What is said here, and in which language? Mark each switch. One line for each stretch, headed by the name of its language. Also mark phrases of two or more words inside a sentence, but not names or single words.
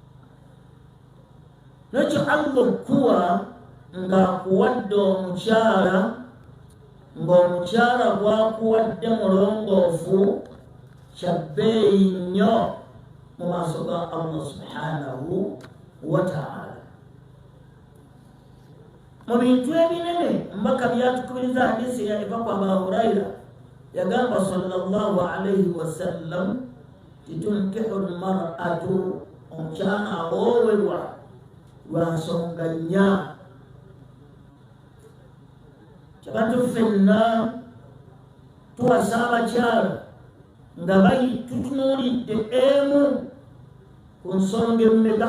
Ganda: Nekyo Allah okuwa ng'akuwadde omukyala, ng'omukyala gwakuwadde mulongoofu, kya bbeeyi nnyo mu maaso ga Allah
Arabic: سبحانه وتعالى.
Ganda: Mu bintu ebinene mbaka byatukubiriza hadisi ya eva kwa Abu Huraira, yagamba
Arabic: صلى الله عليه وسلم, تنكح المرأة,
Ganda: omukyala awoowebwa lwa nsonga nnya. Kyabantu ffenna tuwasa abakyala nga tutunuulidde emu ku nsonga emmeka?